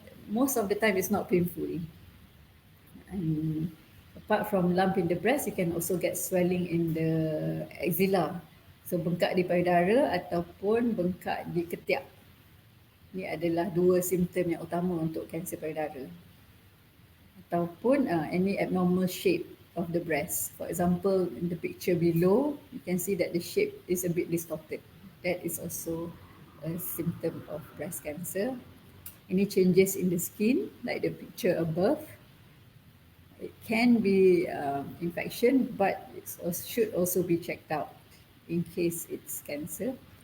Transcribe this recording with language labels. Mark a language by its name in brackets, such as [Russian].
[English] Most of the time it's not painful. And apart from lump in the breast, you can also get swelling in the axilla. [Malay] So bengkak di payudara ataupun bengkak di ketiak. Ini adalah dua simptom yang utama untuk kanser payudara. Ataupun [English] any abnormal shape of the breast. For example, in the picture below, you can see that the shape is a bit distorted. That is also a symptom of breast cancer. Any changes in the skin, like the picture above, it can be infection, but it should also be checked out in case it's cancer.